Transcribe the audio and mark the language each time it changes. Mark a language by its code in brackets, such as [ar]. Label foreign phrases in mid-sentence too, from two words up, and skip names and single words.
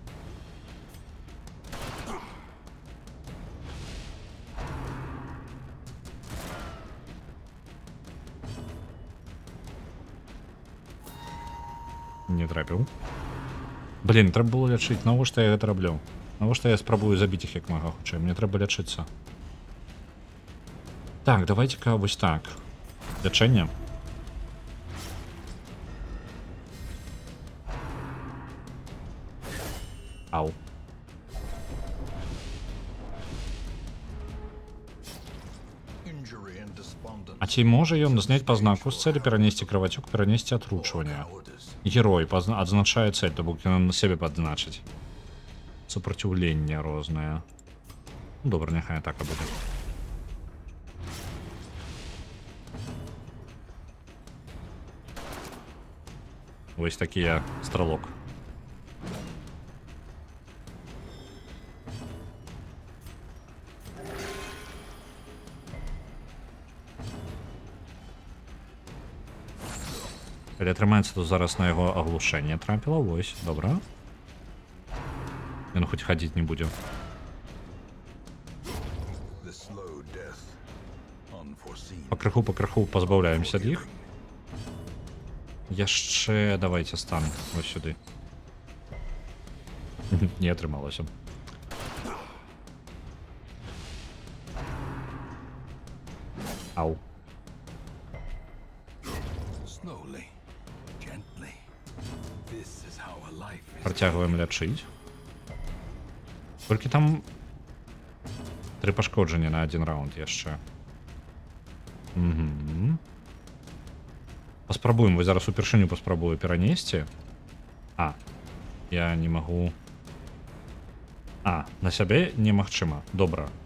[be] Не трапіў. Блін, трэба было лячыць. Навошта я гэта раблю? Навошта я спрабую забіць іх як мага хутчэй? Мне трэба лячыцца. Так, давайте-ка вось так. Лячэнне. Ау. [en] Injury and despondence. [be] А ці можа ён зняць па знаку з цэлі перанесці крывацёк, перанесці атручванне? Герой адзначае цэль, то бок ён на сябе падзначыць. Супраціўленне рознае. Ну, добра, няхай атака будзе. Вось такі я стралок. Калі атрымаецца, то зараз на яго аглушэнне трапіла. Вось, добра. Ён хоць хадзіць не будзе. [en] The slow death, unforeseen. [be] Пакрыху пазбаўляемся ад іх. Яшчэ давайте стан вось сюды. Не атрымалася. Ау. [en] Slowly, gently. This is how a life is. [be] Працягваем лячыць. Толькі там 3 пашкоджання на 1 раунд яшчэ. Угу. Паспрабуем, вось зараз упершыню паспрабую перанесці. А, я не магу. А, на сябе немагчыма. Добра.